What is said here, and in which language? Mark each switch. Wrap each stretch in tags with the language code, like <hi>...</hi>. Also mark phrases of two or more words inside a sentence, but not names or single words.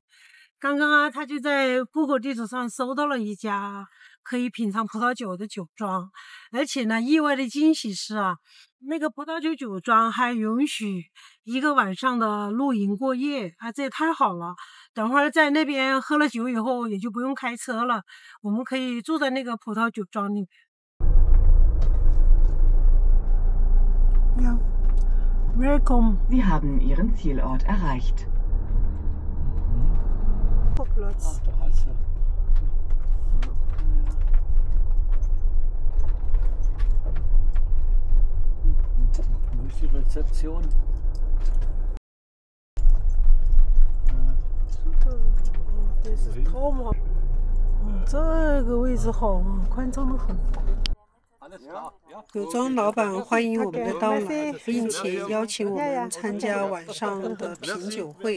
<zh>刚刚啊，他就在 Google 地图上搜到了一家可以品尝葡萄酒的酒庄，而且呢，意外的惊喜是啊，那个葡萄酒酒庄还允许1个晚上的露营过夜啊，这也太好了。等会儿在那边喝了酒以后，也就不用开车了，我们可以住在那个葡萄酒庄里。Ja, welcome.</zh> <de>Sie haben Ihren Zielort erreicht. Platz. Da hast du. Wo ist die Rezeption?</de> <zh>这是套吗？这个位置好啊，宽敞的很。酒庄老板欢迎我们的到来，并且邀请我们参加晚上的品酒会。</zh>